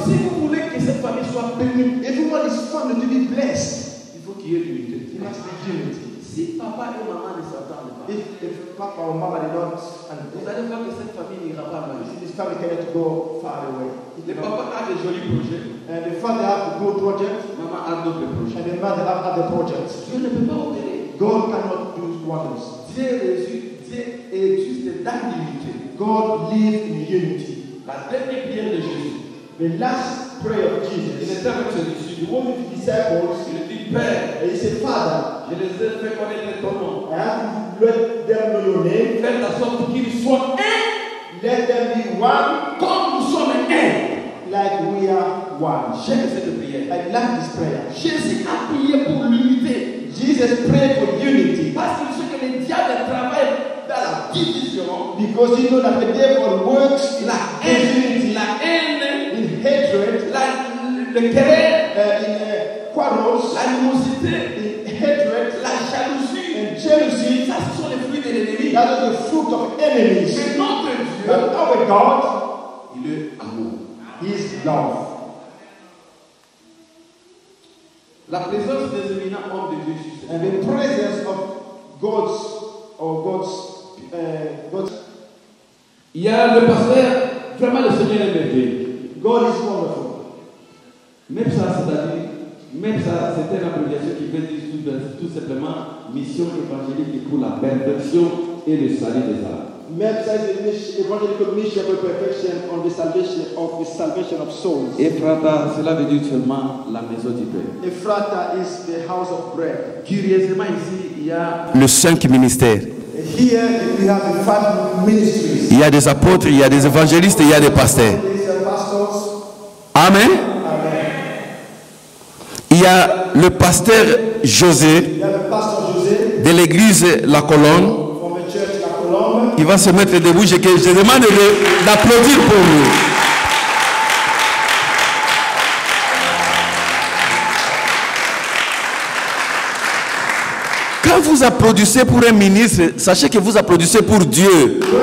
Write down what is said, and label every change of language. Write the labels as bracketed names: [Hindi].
[French] si vous voulez que cette famille soit bénie, [English] if you want his family to be blessed, [French] il faut qu'il y ait l'unité. [English] he must be unity. [French] Si papa et maman ne s'entendent pas, [English] If Papa or Mama did not [French] vous [English] understand, [French] allez voir que cette famille n'ira pas mal. [English] this family cannot go far away. [French] Le papa a des jolis projets, [English] And the father have a good project, [French] maman a d'autres projets. [English] and the mother have other projects. [French] Dieu ne peut pas opérer. [English] God cannot do wonders. [French] Dieu est juste dans l'unité. [English] God lives in unity. [French] La dernière prière de Jésus, [English] The last prayer of [French] il [English] Jesus, [French] était avec ses disciples. [English] the one with the disciples, [French] Il dit, Père, [English] and he said, Father, [French] je les ai fait connaître ton nom. [English] I have to let them know your name. [French] Fais en sorte qu'ils soient un, [English] Let them be one [French] comme nous sommes un. [English] like we are one. [French] J'aime cette prière. [English] I like this prayer. [French] Jésus a prié pour l'unité. [English] Jesus prayed for unity [French] Parce qu'il sait que le diable travaille dans la division, [English] because he knows that the devil works in [French] la [English] disunity, [French] haine, [English] in hatred, [French] le querer, [English] in quarrels, [French] l'animosité, [English] in hatred, [French] la jalousie. [English] and jealousy. [French] Ça, ce sont les fruits de l'ennemi. [English] That is the fruit of enemies. [French] Mais notre Dieu, [English] But our God, [French] il est amour. [English] He is love. [French] La présence des éminents hommes de Dieu sur [English] And the presence of God's. [French] Il y a le pasteur, vraiment le Seigneur est merveilleux. [English] God is wonderful. [French] Même ça, c'est-à-dire, même ça, c'était une abréviation qui veut dire tout simplement mission évangélique pour la perfection et le salut des âmes. Même ça, c'est une [English] evangelical mission for perfection on the salvation of souls. [French] Ephrata, cela veut dire seulement la maison du Père. [English] Ephrata is the house of bread. [French] Curieusement, ici, il y a le 5 ministère. [English] Here we have the 5 ministries. [French] Il y a des apôtres, il y a des évangélistes, il y a des pasteurs. [English] These are pastors. [French] Amen. [English] Amen. [French] Il y a le pasteur José [English] You have the pastor José [French] de l'église La Colombe. [English] from the church La Colombe. [French] Il va se mettre debout. Je demande d'applaudir pour lui. Quand vous applaudissez pour un ministre, sachez que vous applaudissez pour Dieu.